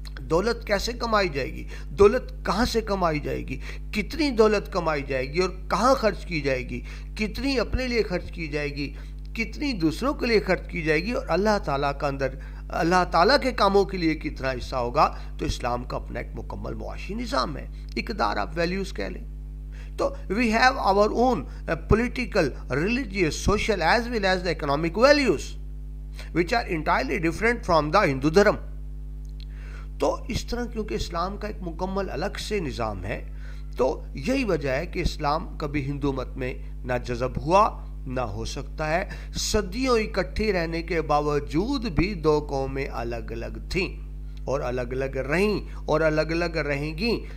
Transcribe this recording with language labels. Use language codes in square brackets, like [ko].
[ur] دولت کیسے کمائی جائے گی، دولت کہاں سے کمائی جائے گی، کتنی دولت کمائی جائے گی اور کہاں خرچ کی جائے گی، کتنی اپنے لیے خرچ کی جائے گی، کتنی دوسروں کے لیے خرچ کی جائے گی، اور اللہ تعالیٰ کا اندر اللہ تعالیٰ کے کاموں کے لیے کتنا حصہ ہوگا. تو اسلام کا اپنا ایک مکمل معاشی نظام ہے. اقدار آپ ویلیوز کہہ لیں. [en] تو we have our own political, religious, social as well as the economic values which are entirely different from the Hindu dharma. [ur] تو اس طرح کیونکہ اسلام کا ایک مکمل الگ سے نظام ہے، تو یہی وجہ ہے کہ اسلام کبھی ہندو مت میں نہ جذب ہوا نہ ہو سکتا ہے. صدیوں اکٹھے رہنے کے باوجود بھی دو قومیں الگ الگ تھیں اور الگ الگ رہیں اور الگ الگ رہیں گی.